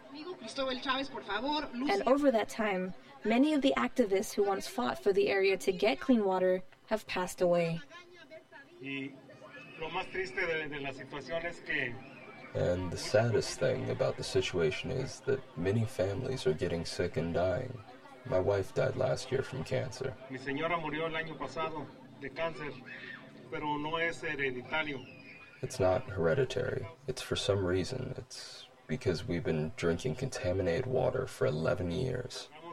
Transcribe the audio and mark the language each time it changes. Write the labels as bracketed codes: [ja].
[en] And over that time, many of the activists who once fought for the area to get clean water have passed away. And the saddest thing about the situation is that many families are getting sick and dying. My wife died last year from cancer. [es] Mi señora murió el año pasado de cáncer, pero no es hereditario. [en] It's not hereditary. It's for some reason. It's because we've been drinking contaminated water for 11 years.